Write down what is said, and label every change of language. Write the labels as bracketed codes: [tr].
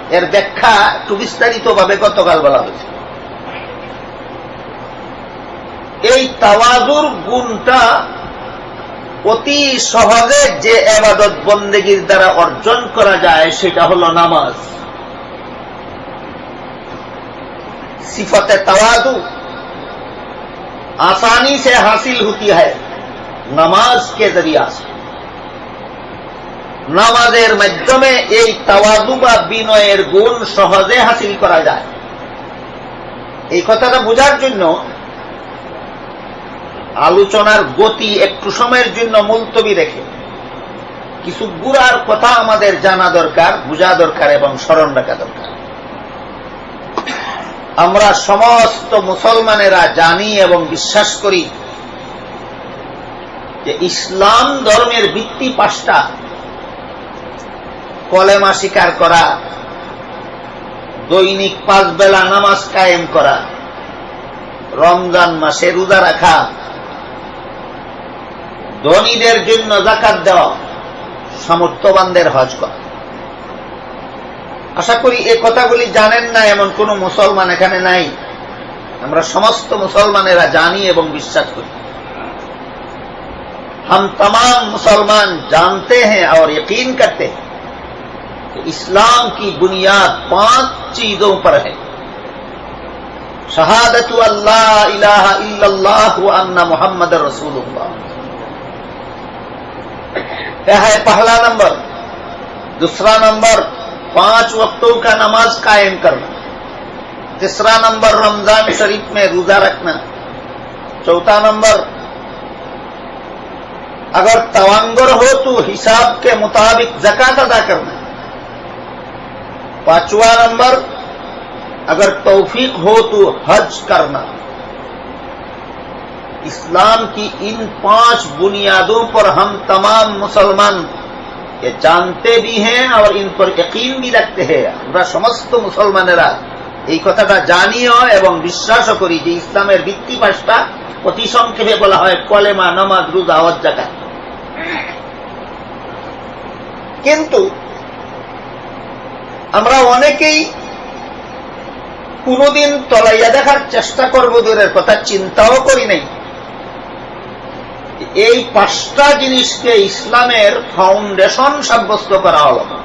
[bn] এর ব্যাখ্যা একটু বিস্তারিত ভাবে গতকাল বলা হয়েছে। এই তাওয়াজুর গুণটা অতি সহজে যে ইবাদত বন্দেগীর দ্বারা অর্জন করা যায় সেটা হলো নামাজ। [hi] सिफत तवादु आसानी से हासिल होती है नमाज के जरिया से। [bn] নামাজের মাধ্যমে এই তাওয়াদু বা বিনয়ের গুণ সহজে হাসিল করা যায়। এই কথাটা বোঝার জন্য আলোচনার গতি একটু সময়ের জন্য মুলতবি রেখে কিছু গুড়ার কথা আমাদের জানা দরকার, বোঝা দরকার এবং স্মরণ রাখা দরকার। আমরা সমস্ত মুসলমানেরা জানি এবং বিশ্বাস করি যে ইসলাম ধর্মের ভিত্তি 5টা। কলেমা স্বীকার করা, দৈনিক 5 বেলা নামাজ কায়েম করা, রমজান মাসে রোজা রাখা, ধনীদের জন্য যাকাত দেওয়া, সামর্থ্যবানদের হজ করা। আশা করি এই কথাগুলি জানেন না এমন কোন মুসলমান এখানে নাই। আমরা সমস্ত মুসলমানেরা জানি এবং বিশ্বাস করি। [hi] हम तमाम मुसलमान जानते हैं और यकीन करते हैं कि इस्लाम की बुनियाद 5 चीजों पर है। शहादतु अल्लाह इलाहा इल्लल्लाह व अन्ना मुहम्मद रसूलुल्लाह, यह है पहला नंबर। दूसरा नंबर 5 वक्तों का नमाज कायम करना। तीसरा नंबर रमजान शरीफ में रोजा रखना। चौथा नंबर अगर तवांगर हो तो हिसाब के मुताबिक ज़कात अदा करना। 5वां नंबर अगर तौफीक हो तो हज करना। इस्लाम की इन 5 बुनियादों पर हम तमाम मुसलमान ये जानते भी हैं और इन पर यकीन भी रखते हैं। [bn] আমরা সমস্ত মুসলমানেরা এই কথাটা জানিও এবং বিশ্বাসও করি যে ইসলামের ভিত্তি 5টা। অতি সংক্ষেপে বলা হয় কলেমা, নামাজ, রোজা, হজ, যাকাত। কিন্তু আমরা অনেকেই কোনদিন তলাইয়া দেখার চেষ্টা করব, দূরের কথা চিন্তাও করি নাই এই 5টা জিনিসকে ইসলামের ফাউন্ডেশন সাব্যস্ত করা হল।